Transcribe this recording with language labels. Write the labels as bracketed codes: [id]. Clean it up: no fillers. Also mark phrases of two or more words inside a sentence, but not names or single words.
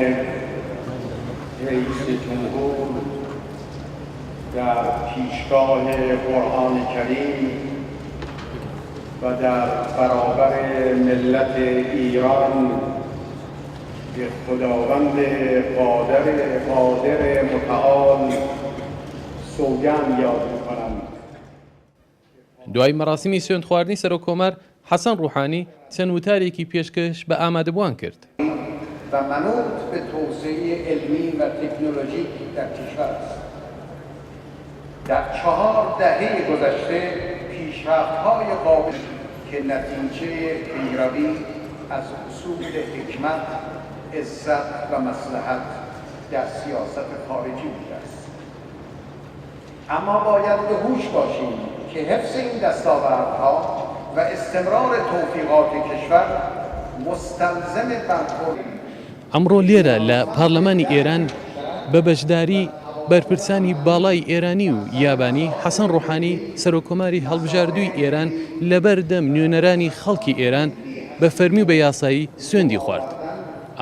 [fa] رئیس جمهور در پیشگاه قرآن کریم و در برابر ملت ایران به خداوند قادر متعال سوگند یاد می‌کنم. [ckb] دوای مەراسیمی سوێندخواردنی سەرۆککۆمار حەسەن ڕوحانی چەند وتارێکی پێشکەش بە ئامادەبووان کرد. [fa] و منوط به توسعه علمی و تکنولوژیک در کشور است. در 4 دهه گذشته پیشرفت‌های قابل که نتیجه پیروی از اصول حکمت، عزت و مصلحت در سیاست خارجی بوده است. اما باید به هوش باشیم که حفظ این دستاوردها و استمرار توفیقات کشور مستلزم برخورد. [ckb] ئەمڕۆ لێرە لە پارلەمانی ئێران بە بەشداری بەرپرسانی باڵای ئێرانی و یابانی حەسەن ڕوحانی سەرۆککۆماری هەڵبژاردووی ئێران لەبەردەم نوێنەرانی خەڵکی ئێران بە فەرمی و بە یاسایی سوێندی خوارد.